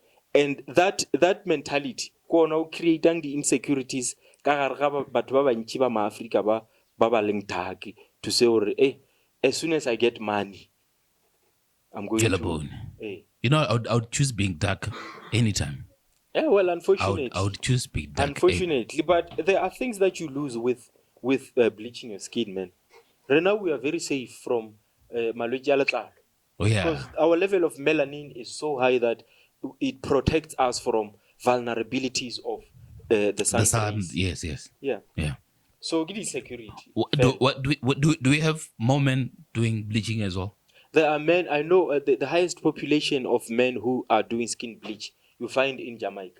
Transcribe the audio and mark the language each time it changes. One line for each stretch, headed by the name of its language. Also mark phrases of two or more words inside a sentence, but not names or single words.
English: And that mentality, creating the insecurities, to say, hey, as soon as I get money, I'm going to... Hey. You know, I would choose being dark anytime. Yeah, well, unfortunately. I would choose being dark. Unfortunately, but there are things that you lose with bleaching your skin, man. Right now, we are very safe from
Tswana: malwetse a letlalo.
English: Oh, yeah. Because our level of melanin is so high that it protects us from vulnerabilities of the sun. Yes. Yeah. Yeah. So, it is security. Do we have more men doing bleaching as well? There are men, I know the highest population of men who are doing skin bleach you find in Jamaica.